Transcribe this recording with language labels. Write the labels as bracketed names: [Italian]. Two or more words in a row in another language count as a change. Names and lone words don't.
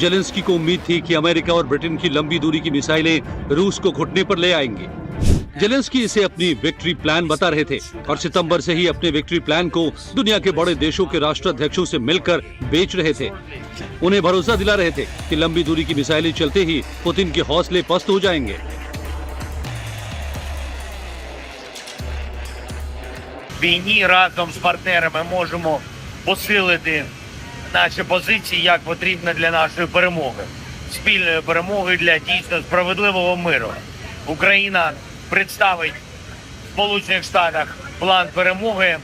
[Hindi] जेलेंस्की को उम्मीद थी कि अमेरिका और ब्रिटेन की लंबी दूरी की मिसाइलें रूस को घुटने पर ले आएंगी। जेलेंस्की इसे अपनी [English] victory plan [Hindi] बता रहे थे और सितंबर से ही अपने [English] victory plan [Hindi] को दुनिया के बड़े देशों के राष्ट्राध्यक्षों से मिलकर बेच रहे थे। उन्हें भरोसा दिला रहे थे कि लंबी दूरी की मिसाइलें चलते ही पुतिन के हौसले पस्त हो जाएंगे। [Ukrainian] Війні разом з партнерами можемо посилити наші позиції, як потрібно для нашої перемоги, спільної перемоги для дійсно справедливого миру. Україна представить в Сполучених Штатах план перемоги.